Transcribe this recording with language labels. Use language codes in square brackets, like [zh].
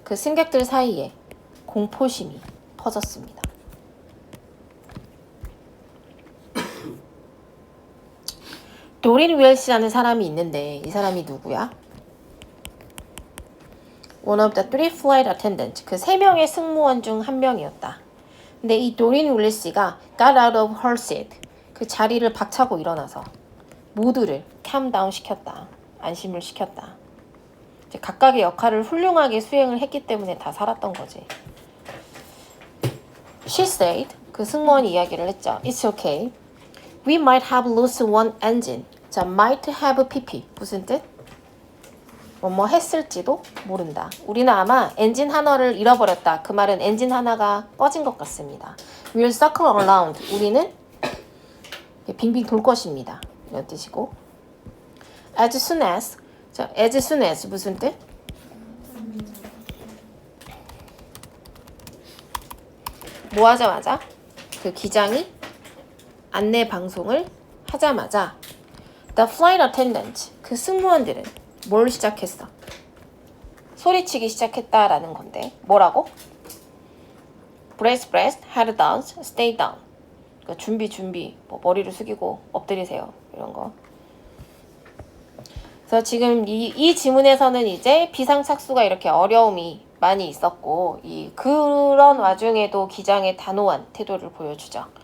[ko] 그 승객들 사이에 공포심이 퍼졌습니다. 도린 윌스라는 사람이 있는데 이 사람이 누구야? [en] One of the 3 flight attendants. [ko] 그 3명의 승무원 중 한 명이었다. 근데 이 도린 윌리스가 [en] got out of her seat. [ko] 그 자리를 박차고 일어나서 모두를 calm down 시켰다. 안심을 시켰다. 이제 각각의 역할을 훌륭하게 수행을 했기 때문에 다 살았던 거지. [en] She said. [ko] 그 승무원이 이야기를 했죠. [en] It's okay. We might have lost one engine. [ko] 자, might have pp. 무슨 뜻? 뭐 했을지도 모른다. 우리는 아마 엔진 하나를 잃어버렸다. 그 말은 엔진 하나가 꺼진 것 같습니다. [en] We'll circle around. [ko] 우리는 빙빙 돌 것입니다. 이런 뜻이고. [en] As soon as. [ko] 자, as soon as 무슨 뜻? 뭐 하자마자? 그 기장이 안내 방송을 하자마자 [en] The flight attendant, [ko] 그 승무원들은 뭘 시작했어? 소리치기 시작했다라는 건데 뭐라고? [en] Brace, brace, head down, stay down. [ko] 그러니까 준비, 뭐 머리를 숙이고 엎드리세요. 이런 거. 그래서 지금 이 지문에서는 이제 비상착수가 이렇게 어려움이 많이 있었고 그런 와중에도 기장의 단호한 태도를 보여주죠.